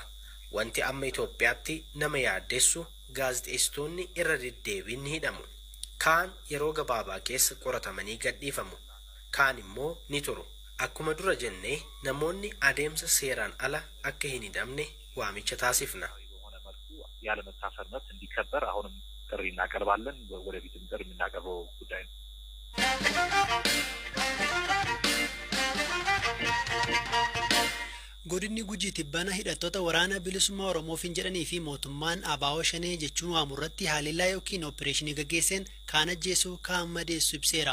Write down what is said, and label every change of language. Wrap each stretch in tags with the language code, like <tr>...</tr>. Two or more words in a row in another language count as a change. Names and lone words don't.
<om>Wanti amma Itoophiyaatti nama yaaddeessu gaazexeessitoonni irra deddeebiin ni hidhamu. Kaan yeroo gabaabaa keessa qoratamanii gadhiifamu. Kaan immoo ni turu. Akkuma dura jennee namoonni adeemsa seeraan ala akka hin hidhamne waamicha taasifna.</om> <am>ያለ መታሰር መብት እንዲከበር አሁንም ጥሪ እናቀርባለን። ወደፊትም ጥሪ የምናቀርበው ጉዳይ ነው።</am> <om>Godinni Gujii tibbana hidhattoota waraana bilisummaa Oromoo jedhanii fi mootummaan ABO shanee jechuun waamurratti haleellaa yookiin opereeshinii gaggeesseen kaan ajjeesuu kaan madeessu ibseera.</om>